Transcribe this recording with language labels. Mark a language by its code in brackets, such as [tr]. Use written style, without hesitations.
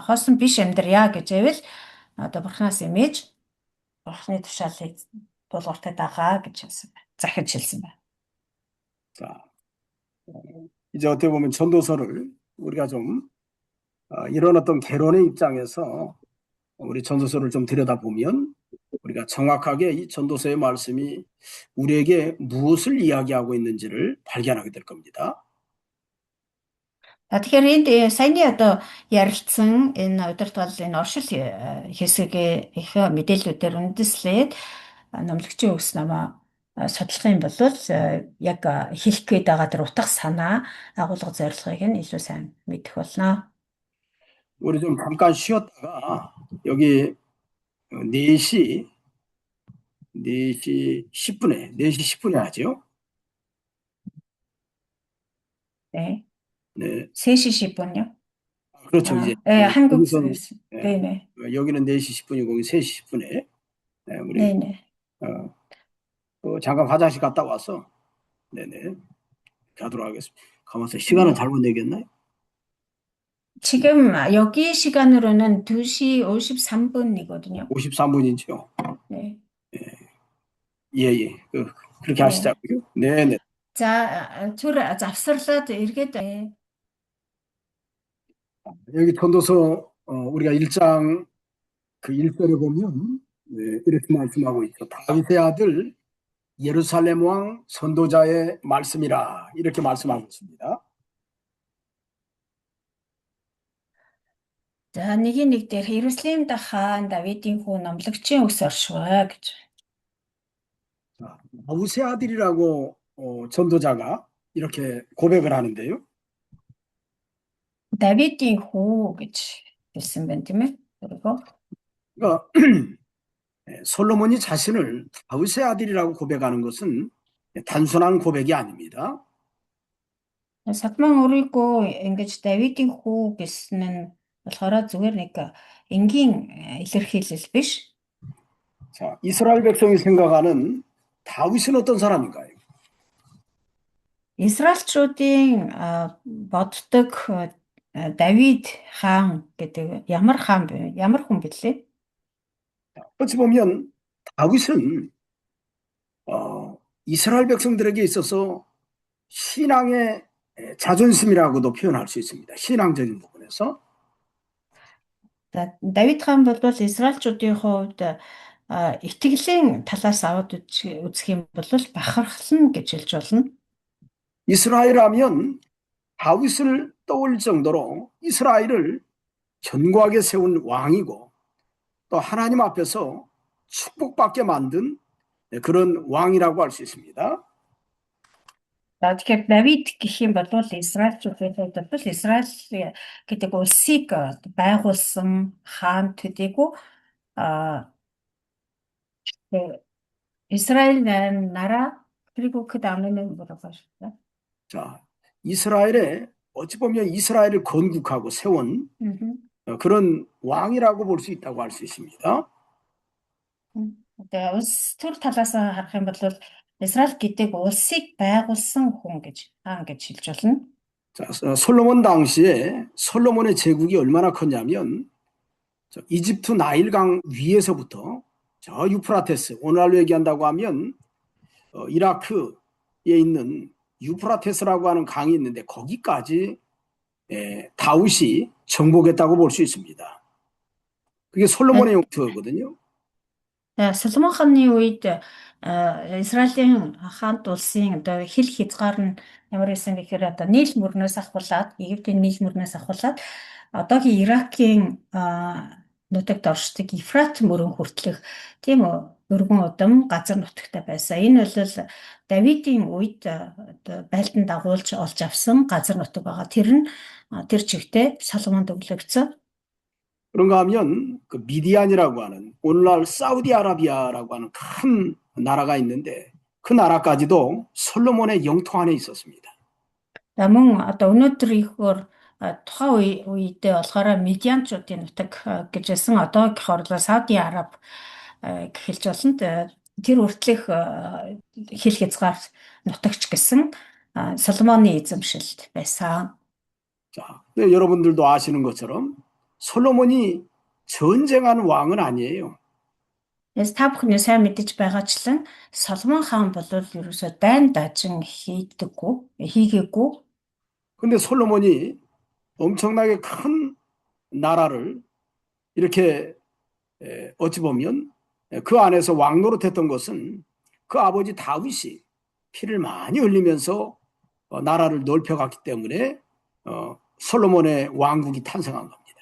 [mn] Хоосон биш амьдрья гэж байвал одоо Бурханаас эмээж Бурханы тушаалыг тулгууртай дагаа гэж захиж хэлсэн байна. [ko] 자, 이제 어떻게 보면 전도서를 우리가 좀 이런 어떤 개론의 입장에서 우리 전도서를 좀 들여다보면 우리가 정확하게 이 전도서의 말씀이 우리에게 무엇을 이야기하고 있는지를 발견하게 될 겁니다. [mn] Тэгэхээр энд саяны одоо ярилцсан энэ удирдгал энэ оршил хэсэг их мэдээллүүдээр үндэслээд номлогчийн үгс намаа судлах юм бол яг хэлэх гээд байгаа тэр утга санаа агуулга зорилгыг нь илүү сайн мэдэх болно. [ko] 우리 좀 잠깐 쉬었다가 여기 4시 10분에 하죠. 네. 네. 3시 10분요? 그렇죠. 이제 한국 여기선, 네네. 여기는 4시 10분이고 거기 3시 10분에 우리 네네. 잠깐 화장실 갔다 와서 네네 가도록 하겠습니다. 가만있어. 시간을 잘못 내겠나요? 지금 여기 시간으로는 2시 53분이거든요. 53분이죠. 네. 예. 그렇게 하시자고요. 네네. 자, 잡설라도 읽겠다. 여기 전도서 우리가 1장 그 1절에 보면 이렇게 말씀하고 있죠. 다윗의 아들 예루살렘 왕 선도자의 말씀이라 이렇게 말씀하고 있습니다. [mn] За нэг дээр Иерусалимд хаан Давидын хүү номлогчийн үгс оршваа гэж. [ko] 다윗의 아들이라고 전도자가 이렇게 고백을 하는데요. [mn] Давидын хүү гэж хэлсэн байна тийм ээ. 그리고 [ko] 그러니까 솔로몬이 자신을 다윗의 아들이라고 고백하는 것은 단순한 고백이 아닙니다. [mn] Соломон өөрийгөө ингэж Давидын хүү гэсэн нь болохоор зүгээр нэг энгийн илэрхийлэл биш. [ko] 자, 이스라엘 백성이 생각하는 다윗은 어떤 사람인가요? [mn] Израильчуудын боддог Давид хаан гэдэг ямар хаан бэ? Ямар хүн бэлээ? [ko] 어찌 보면 다윗은 이스라엘 백성들에게 있어서 신앙의 자존심이라고도 표현할 수 있습니다. 신앙적인 부분에서. [mn] За Давид хаан бол Израильчуудын хувьд итгэлийн талаас аваад үзэх юм бол бахархсан гэж хэлж болно. [ko] 이스라엘 하면 다윗을 떠올 정도로 이스라엘을 견고하게 세운 왕이고 또 하나님 앞에서 축복받게 만든 그런 왕이라고 할 수 있습니다. [mn] За тэгэхээр Давид гэх юм бол Израильчуудын хувьд бол Израиль гэдэг улсыг байгуулсан хаан төдийгүй Израиль [ko] 나라 그리고 그 다음에는 뭐라고 하셨어요? 자, 이스라엘에 어찌 보면 이스라엘을 건국하고 세운 그런 왕이라고 볼 수 있다고 할 수 있습니다. [mn] Тэгээ улс төр талаас харах юм бол Израиль гэдэг улсыг байгуулсан хүн гэж хаан гэж хэлж болно. [ko] 자, 솔로몬 당시에 솔로몬의 제국이 얼마나 컸냐면 이집트 나일강 위에서부터 저 유프라테스, 오늘날로 얘기한다고 하면 이라크에 있는 유프라테스라고 하는 강이 있는데 거기까지 다윗이 정복했다고 볼 수 있습니다. 그게 솔로몬의 영토거든요. [mn] Соломон хааны үед Израилийн хаант улсын одоо хил хязгаар нь ямар байсан гэхээр одоо Нийл мөрнөөс ахуулаад Египтийн Нийл мөрнөөс ахуулаад одоогийн Иракийн нутагт оршдог Ефрат мөрөн хүртэлх тийм өргөн удам газар нутагтай байсан. Энэ бол Давидын үед одоо байлдан дагуулж олж авсан газар нутаг байгаа. Тэр нь тэр чигтээ Соломонд өглөгдсөн. [ko] 그런가 하면 그 미디안이라고 하는 오늘날 사우디아라비아라고 하는 큰 나라가 있는데 그 나라까지도 솔로몬의 영토 안에 있었습니다. [mn] Мөн одоо өнөөдөр ихөр тухайн үедээ болохоор медианчуудын нутаг гэж хэлсэн одоогийнхоор Сауди Араб гэж хэлж болно. Тэр үртлэх хил хязгаар нутагч гэсэн Соломоны эзэмшилд байсан. [ko] 자, 여러분들도 아시는 것처럼 솔로몬이 전쟁하는 왕은 아니에요. [mn] Яс та бүхэн сайн мэдэж байгаачлан Соломон хаан бол ерөөсөө дайн дажин хийгээгүй. [ko] 근데 솔로몬이 엄청나게 큰 나라를 이렇게 어찌 보면 그 안에서 왕노릇했던 것은 그 아버지 다윗이 피를 많이 흘리면서 나라를 넓혀갔기 때문에 솔로몬의 왕국이 탄생한 겁니다.